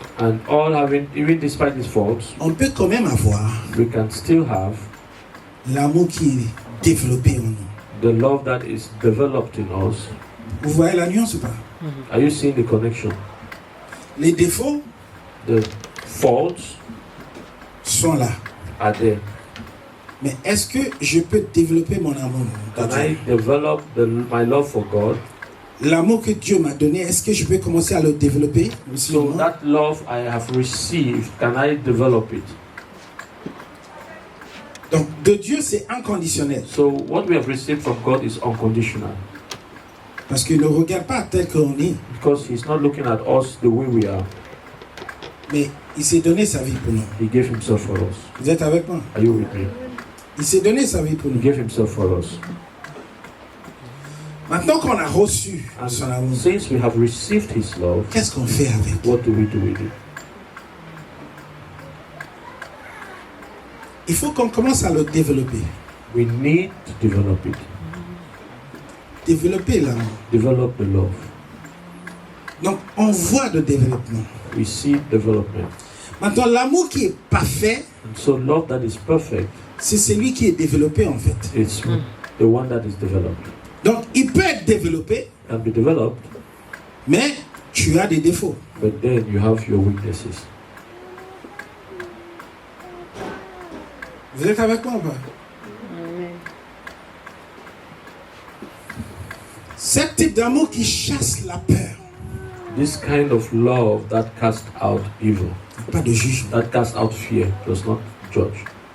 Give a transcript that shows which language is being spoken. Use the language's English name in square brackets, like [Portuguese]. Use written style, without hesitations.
[English] and even despite these faults, [French] on peut quand même avoir [English] we can still have [French] l'amour qui est développé en nous. [English] the love that is developed in us. [French] Vous voyez la nuance ou pas? [English] Are you seeing the connection? [French] Les défauts [English] The faults [French] sont là. [English] are there. [French] Mais est-ce que je peux développer mon amour de [English] Can I [French] Dieu? [English] develop my love for God? [French] L'amour que Dieu m'a donné, est-ce que je peux commencer à le développer aussi? [English] So [French] moi? [English] that love I have received, can I develop it? [French] Donc de Dieu, c'est inconditionnel. [English] So what we have received from God is unconditional, [French] Parce qu'il ne regarde pas tel qu'on est, [English] because He's not looking at us the way we are. [French] mais Il s'est donné sa vie pour nous. [English] He gave himself for us. [French] Vous êtes avec moi? [English] Are you with me? [French] Il s'est donné sa vie pour [English] He [French] nous. [English] gave himself for us. [French] Maintenant qu'on a reçu [English] And [French] son amour, [English] since we have received his love, [French] qu'est-ce qu'on fait avec? [English] what do we do with it? [French] Il faut qu'on commence à le développer. [English] We need to develop it. [French] Développer l'amour. [English] Develop the love. [French] Donc, on voit le développement. [English] We see development. [French] Maintenant, l'amour qui est parfait, [English] And so love that is perfect, [French] c'est celui qui est développé en fait. [English] it's the one that is developed. [French] Donc, il peut être développé, [English] Can be developed, [French] mais tu as des défauts. [English] but then you have your weaknesses. [French] Vous êtes avec moi ou pas? Ce type d'amour qui chasse la peur. [English] This kind of love that casts out evil, Pas de jugement. that casts out fear, does not judge.